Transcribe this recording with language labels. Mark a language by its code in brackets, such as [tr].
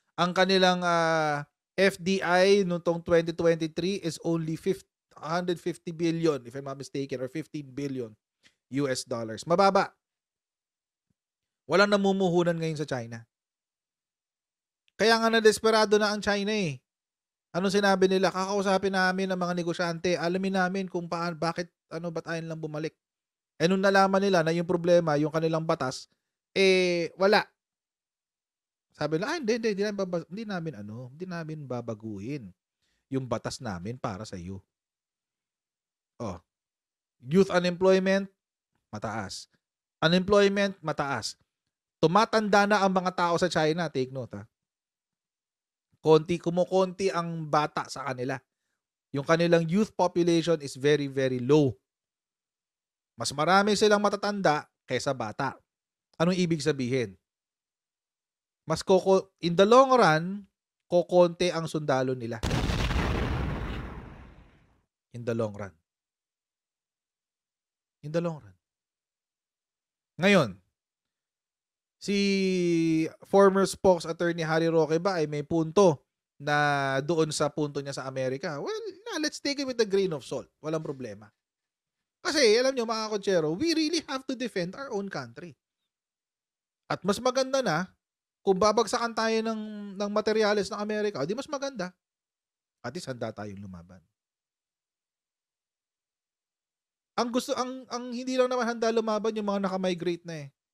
[tl] Ang kanilang [en] FDI noong 2023 is only 150 billion, if I'm not mistaken, or 15 billion US dollars. [tl] Mababa. Walang namumuhunan ngayon sa China. Kaya nga na-desperado na ang China eh. Anong sinabi nila? Kakausapin namin ang mga negosyante. Alamin namin kung bakit ba't ayaw lang bumalik. Nung nalaman nila na yung problema, yung kanilang batas, wala. Sabi nila, hindi namin babaguhin yung batas namin para sa iyo. [en] Youth unemployment, [tl] mataas. [en] Unemployment, mataas. [tl] Tumatanda na ang mga tao sa China, [en] take note [tl] ha. Kumukonti ang bata sa kanila. Yung kanilang [en] youth population is very, very low. [tl] Mas marami silang matatanda kaysa bata. Anong ibig sabihin? [en] In the long run, [tl] kokonti ang sundalo nila. [en] In the long run. [tl] Ngayon, si former spokes attorney Harry Roque ba ay may punto na doon sa punto niya sa Amerika? [en] Well, let's take it with a grain of salt. [tl] Walang problema. Kasi, alam nyo mga konsyero, [en] we really have to defend our own country. [tl] At mas maganda na kung babagsakan tayo ng materyales ng Amerika, di mas maganda. At least handa tayong lumaban. Ang hindi lang naman handa lumaban yung mga naka-migrate na eh.